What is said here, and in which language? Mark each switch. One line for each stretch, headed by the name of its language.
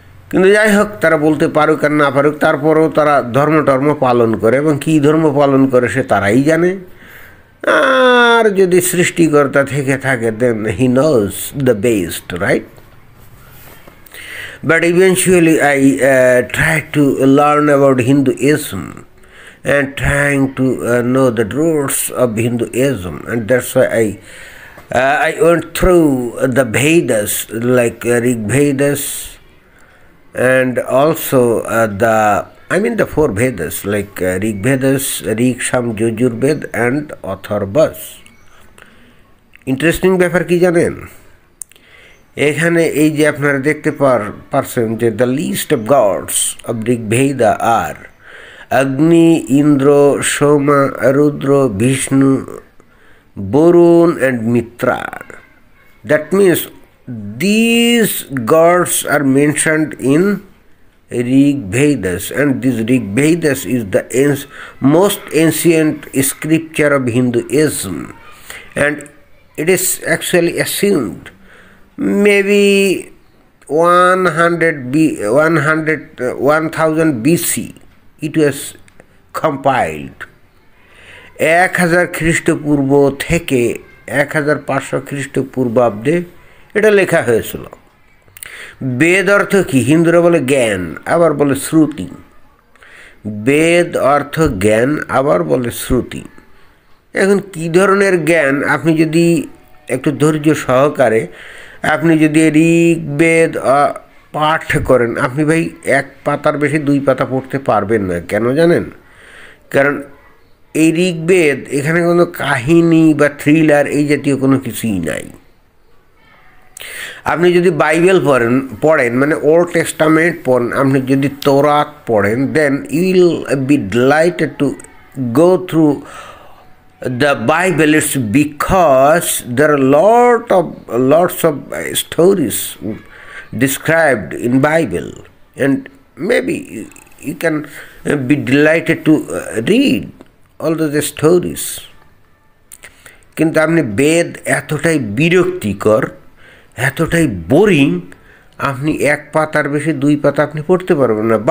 Bangla: কিন্তু যাই হোক, তারা বলতে পারুক আর না পারুক, তারপরেও তারা ধর্ম পালন করে, এবং কী ধর্ম পালন করে সে তারাই জানে। আর যদি সৃষ্টিকর্তা থেকে থাকে,
English: Then he knows the best, right? But eventually I tried to learn about Hinduism and trying to know the roots of Hinduism, and that's why I went through the Vedas, like Rig Vedas, and also the four Vedas, like Rig Vedas, Rig, Sam, Yajurved and Atharvas.
Bangla: Interesting ব্যাপার কি জানেন? এখানে এই যে আপনারা দেখতে পারছেন যে
English: the list of gods of Rigveda আর
Bangla: Agni, Indra, Soma, Rudra, Vishnu, Varun and Mitra.
English: That means these gods are mentioned in Rig Vedas, and this Rig Vedas is the most ancient scripture of Hinduism, and it is actually assumed maybe 1000 BC it was compiled.
Bangla: 1000 খ্রিস্টপূর্ব থেকে 1500 খ্রিস্টপূর্বাব্দে এটা লেখা হয়েছিল। বেদ অর্থ কি? হিন্দুরা বলে জ্ঞান, আবার বলে শ্রুতি। বেদ অর্থ জ্ঞান, আবার বলে শ্রুতি। এখন কি ধরনের জ্ঞান? আপনি যদি একটু ধৈর্য সহকারে আপনি যদি ঋগ্বেদ পাঠ করেন, আপনি ভাই এক পাতার বেশি 2 পাতা পড়তে পারবেন না। কেন জানেন? কারণ এই ঋগ্বেদ, এখানে কোনো কাহিনী বা থ্রিলার এই জাতীয় কোনো কিছুই নাই। আপনি যদি বাইবেল পড়েন মানে ওল্ড টেস্টামেন্ট পড়েন, আপনি যদি তোরাত পড়েন,
English: Then you will be delighted to go through the Bible, it's because there are lots of stories described in Bible, and maybe you can be delighted to read all those stories.
Bangla: কিন্তু আপনি বেদ এতটাই বিরক্তিকর, এতটাই boring, আপনি এক পাতার বেশি দুই পাতা আপনি পড়তে পারবেন না।